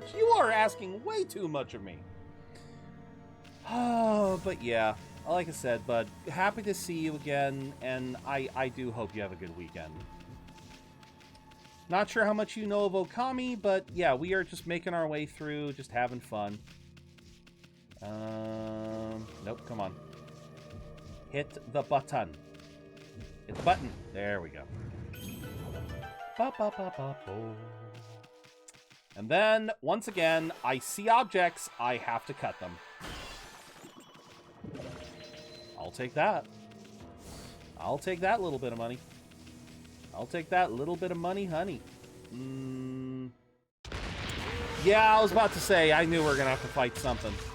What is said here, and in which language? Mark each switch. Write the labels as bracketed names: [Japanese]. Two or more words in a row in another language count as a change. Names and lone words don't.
[English] You are asking way too much of me. Oh, but yeah, like I said, bud, happy to see you again, and I do hope you have a good weekend. Not sure how much you know of Okami, but yeah, we are just making our way through, just having fun. Nope, come on. Hit the button. Hit the button. There we go. Ba, ba, ba, ba, bo. And then, once again, I see objects, I have to cut them. I'll take that. I'll take that little bit of money. I'll take that little bit of money, honey. Yeah, I was about to say, I knew we were gonna have to fight something.